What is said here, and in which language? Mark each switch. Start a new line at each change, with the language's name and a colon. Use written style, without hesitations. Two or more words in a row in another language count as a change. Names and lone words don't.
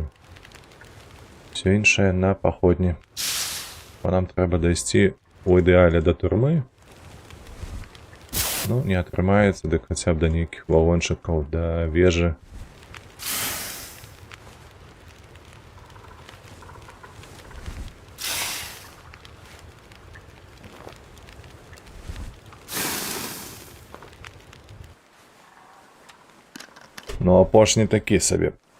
Ukrainian: Все іншае на походні. Бо нам треба дойти у ідеалі до турми.
Belarusian: Ну, не атрымаецца, дык хаця б да нейкіх вагончыкаў, да вежы. Ну, апошні такі сабе.